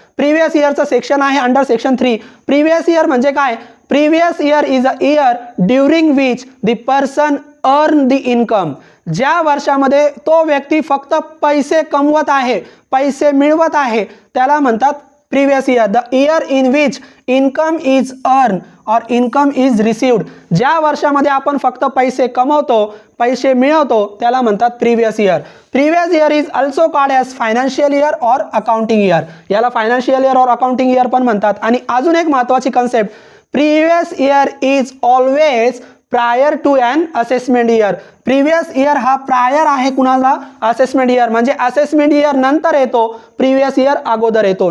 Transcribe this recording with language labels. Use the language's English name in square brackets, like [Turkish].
[Marathi] Previous इयरचं section आहे under section 3. Previous year म्हणजे काय? [English] Previous year is a year during which the person earn the income. [Marathi] ज्या वर्षामध्ये तो व्यक्ती फक्त पैसे कमवत आहे, पैसे मिळवत आहे, त्याला म्हणतात previous year. [English] The year in which income is earn or income is received. [Marathi] ज्या वर्षामध्ये आपण फक्त पैसे कमवतो, पैसे मिळवतो, त्याला म्हणतात previous year. [English] Previous year is also called as financial year or accounting year. [Marathi] याला फायनान्शियल इयर और अकाउंटिंग इयर पण म्हणतात. आणि अजून एक महत्त्वाची concept, [English] Previous year is always prior to an assessment year. [Marathi] Previous year हा प्रायर आहे कुणाला? Assessment year. म्हणजे असेसमेंट इयर नंतर येतो, प्रिव्हियस इयर अगोदर येतो.